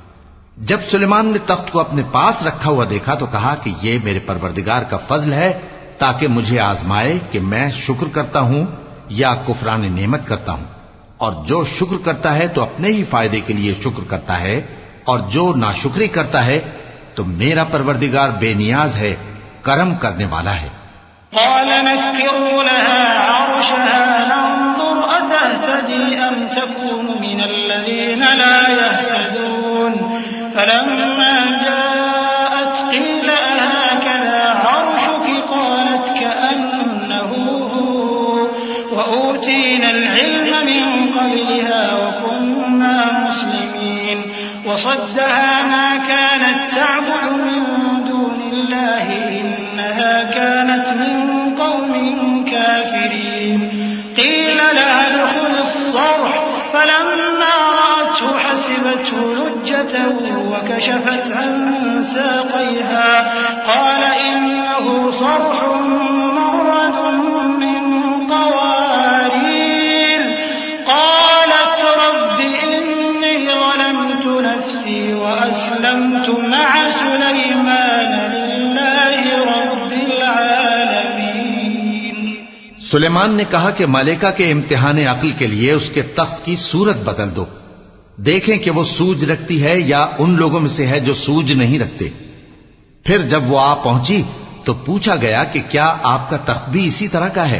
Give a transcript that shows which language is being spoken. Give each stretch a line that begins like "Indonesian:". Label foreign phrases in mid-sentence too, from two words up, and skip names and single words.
Urdu: جب سلیمان نے تخت کو اپنے پاس رکھا ہوا دیکھا تو کہا کہ یہ میرے پروردگار کا فضل ہے تاکہ مجھے آزمائے کہ میں شکر کرتا ہوں یا کفران نعمت کرتا ہوں. اور جو شکر کرتا ہے تو اپنے ہی فائدے کے لیے شکر کرتا ہے، اور جو ناشکری کرتا ہے تو میرا پروردگار بے نیاز ہے، کرم کرنے والا ہے.
Arabic: قال نكروا لها عرشها ننظر أتهتدي أم تكون من الذين لا يهتدون فلما جاءت قيل أهكذا عرشك قالت وأوتينا العلم من قبلها وكنا مسلمين وصدها ما كانت تعبد من دون الله إنها كانت من قوم كافرين قيل لها ادخلي الصرح فلما رأته حسبته لجة وكشفت عن ساقيها قال إنه صرح ممرد من قوارير قالت رب إني ظلمت نفسي وأسلمت مع سليمان لله رب العالمين.
Urdu: سلیمان نے کہا کہ ملکہ کے امتحان عقل کے لیے اس کے تخت کی صورت بدل دو، دیکھیں کہ وہ سوجھ رکھتی ہے یا ان لوگوں میں سے ہے جو سوجھ نہیں رکھتے. پھر جب وہ آ پہنچی تو پوچھا گیا کہ کیا آپ کا تخت بھی اسی طرح کا ہے?